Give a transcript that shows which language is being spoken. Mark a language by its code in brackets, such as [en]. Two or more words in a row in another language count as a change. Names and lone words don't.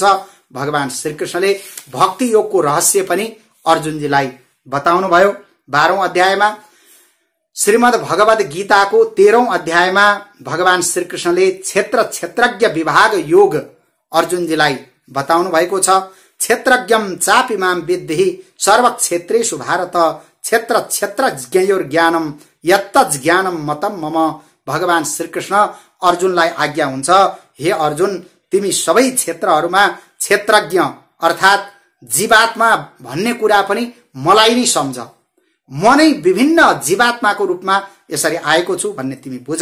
[ne] भगवान श्रीकृष्णले भक्ति योगको रहस्य पनि अर्जुनजीलाई बताउनु भयो। 12औं अध्यायमा श्रीमद् भगवत गीताको 13औं अध्यायमा भगवान श्रीकृष्णले क्षेत्रज्ञ विभाग योग अर्जुनजीलाई बताउनु भएको छ। [sa] क्षेत्रज्ञम चापि माम विद्धि सर्व क्षेत्रेषु भारत क्षेत्रज्ञयोर ज्ञानम यत्तज् ज्ञानम मतम मम। [ne] भगवान श्रीकृष्ण अर्जुनलाई आज्ञा हुन्छ, हे अर्जुन, तिमी सबै क्षेत्रहरूमा क्षेत्रज्ञ अर्थात जीवात्मा भन्ने कुरा पनि मलाई नै सम्झ। म नै विभिन्न जीवात्माको रूपमा यसरी आएको छु भन्ने तिमी बुझ।